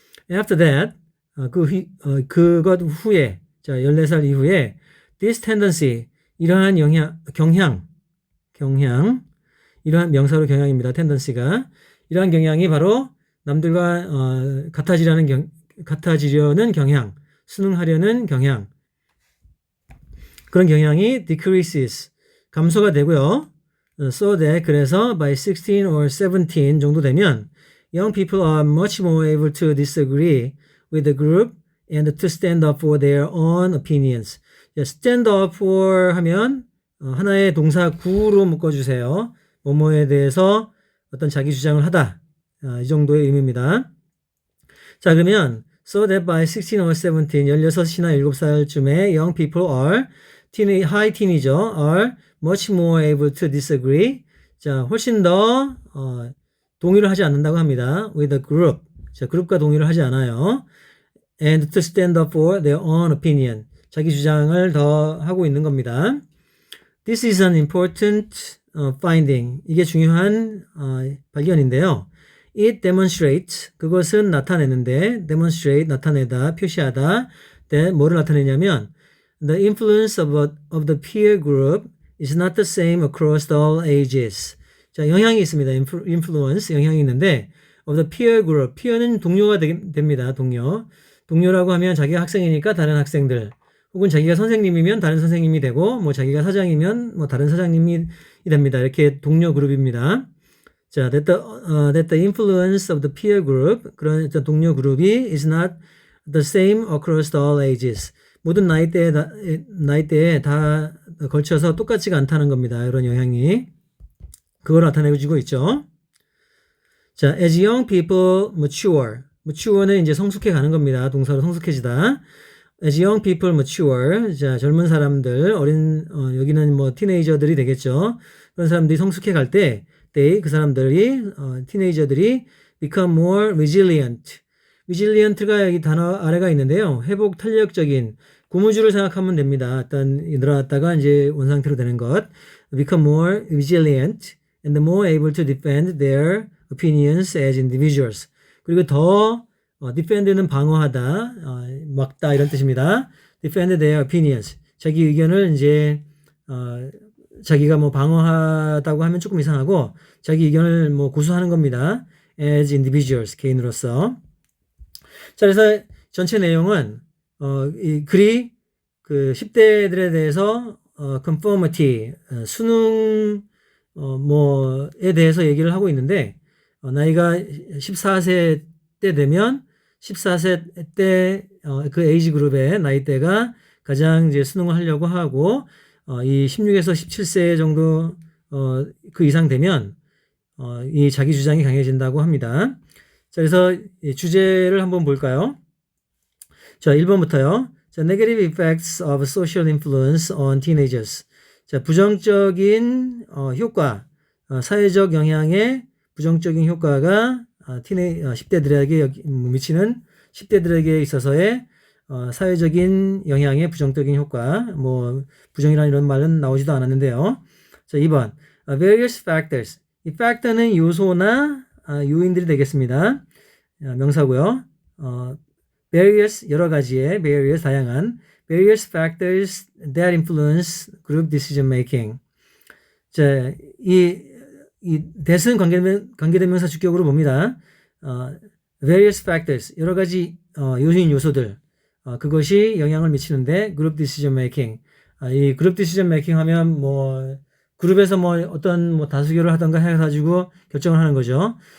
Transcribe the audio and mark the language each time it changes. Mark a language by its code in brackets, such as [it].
[ko] After that, 그것 후에, 자, 14살 이후에, this tendency, 이러한 경향, 이러한 명사로 경향입니다. tendency가. 이러한 경향이 바로 남들과 같아지려는 경향, 순응하려는 경향, 그런 경향이 decreases, 감소가 되고요. [en] So that, 그래서 by 16 or 17 정도 되면 young people are much more able to disagree with the group and to stand up for their own opinions. [ko] stand up for 하면 하나의 동사 구로 묶어주세요. 뭐뭐에 대해서 어떤 자기 주장을 하다. 이 정도의 의미입니다. [en] 자, 그러면 so that by 16 or 17, 16이나 7살쯤에 young people are, high teenager are much more able to disagree. [ko] 자, 훨씬 더 동의를 하지 않는다고 합니다. [en] with the group. [ko] 자, 그룹과 동의를 하지 않아요. [en] and to stand up for their own opinion. [ko] 자기 주장을 더 하고 있는 겁니다. [en] This is an important finding. [ko] 이게 중요한 발견인데요. [en] It demonstrates, 그것은 나타내는데, demonstrate, 나타내다, 표시하다, that 뭐를 나타내냐면 the influence of the peer group is not the same across all ages. [ko] 자, 영향이 있습니다. influence, 영향이 있는데 of the peer group, peer는 동료가 됩니다. 동료라고 하면 자기가 학생이니까 다른 학생들, 혹은 자기가 선생님이면 다른 선생님이 되고, 뭐 자기가 사장이면 뭐 다른 사장님이 됩니다. 이렇게 동료 그룹입니다. [en] 자, that the influence of the peer group, 그런 동료 그룹이 is not the same across all ages. [ko] 모든 나이대에 다 걸쳐서 똑같지가 않다는 겁니다. 이런 영향이. 그걸 나타내고 있죠. 자, as young people mature는 이제 성숙해 가는 겁니다. 동사로 성숙해지다. as young people mature, 자, 젊은 사람들, 여기는 뭐 티네이저들이 되겠죠. 그런 사람들이 성숙해 갈 때, 그 사람들이, 티네이저들이 become more resilient. resilient가 여기 단어 아래가 있는데요. 회복 탄력적인, 고무줄을 생각하면 됩니다. 일단 늘어났다가 이제 원상태로 되는 것. [en] become more resilient and more able to defend their opinions as individuals. [ko] 그리고 더 defend는 방어하다, 막다 이런 뜻입니다. [en] defend their opinions. [ko] 자기 의견을 이제 자기가 뭐 방어하다고 하면 조금 이상하고 자기 의견을 뭐 고수하는 겁니다. as individuals, 개인으로서. 자, 그래서 전체 내용은 이 글이 그 10대들에 대해서 conformity, 수능 뭐에 대해서 얘기를 하고 있는데 나이가 14세 때 되면 14세 때 그 에이지 그룹의 나이대가 가장 이제 수능을 하려고 하고 이 16에서 17세 정도 그 이상 되면 이 자기 주장이 강해진다고 합니다. 자, 그래서 이 주제를 한번 볼까요? 자, 1번부터요. [en] 자, negative effects of social influence on teenagers. [ko] 자, 부정적인 효과, 사회적 영향의 부정적인 효과가 10대들에게 미치는 10대들에게 있어서의 사회적인 영향의 부정적인 효과, 뭐 부정이라는 이런 말은 나오지도 않았는데요. 자, 2번 various factors. 이 factor는 요소나 요인들이 되겠습니다. 명사고요. [en] various 여러 가지의 various 다양한 various factors that influence group decision making. [ko] 자, 이 that은 관계대명사 주격으로 봅니다. various factors 여러 가지 요인 요소들 그것이 영향을 미치는데 group decision making. 이 group decision making 하면 뭐 그룹에서 뭐 어떤 뭐 다수결을 하던가 해가지고 결정을 하는 거죠.